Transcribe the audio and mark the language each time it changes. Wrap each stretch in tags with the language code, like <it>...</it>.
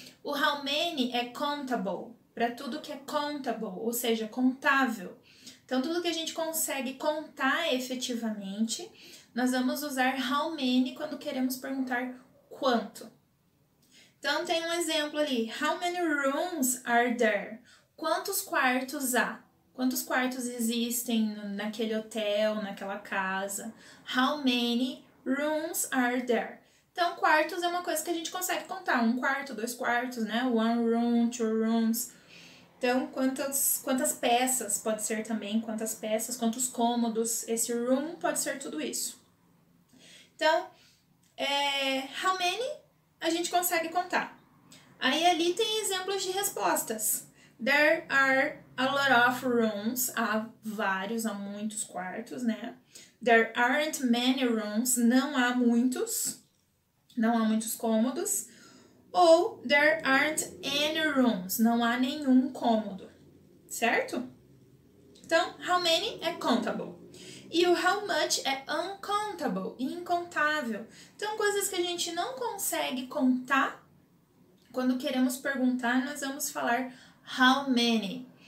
<pt>O</pt> <en>how many</en> <pt>é countable, para tudo que é countable, ou seja, contável. Então, tudo que a gente consegue contar efetivamente, nós vamos usar</pt> <en>how many</en> <pt>quando queremos perguntar quanto. Então, tem um exemplo ali.</pt> <en>How many rooms are there?</en> <pt>Quantos quartos há? Quantos quartos existem naquele hotel, naquela casa?</pt> <en>How many rooms are there?</en> <pt>Então, quartos é uma coisa que a gente consegue contar. 1 quarto, 2 quartos, né?</pt> <en>1 room, 2 rooms.</en> <pt>Então, quantas peças pode ser também, quantas peças, quantos cômodos. Esse room pode ser tudo isso. Então,</pt> <en>how many</en> <pt>a gente consegue contar. Aí ali tem exemplos de respostas.</pt> <en>There are a lot of rooms.</en> <pt>Há vários, há muitos quartos, né?</pt> <en>There aren't many rooms.</en> <pt>Não há muitos. Não há muitos cômodos.</pt> <en>Ou there aren't any rooms.</en> <pt>Não há nenhum cômodo. Certo? Então,</pt> <en>how many</en> <pt>é countable. E o</pt> <en>how much</en> <pt>é uncountable, incontável. Então, coisas que a gente não consegue contar, quando queremos perguntar, nós vamos falar</pt> <en>how many.</en>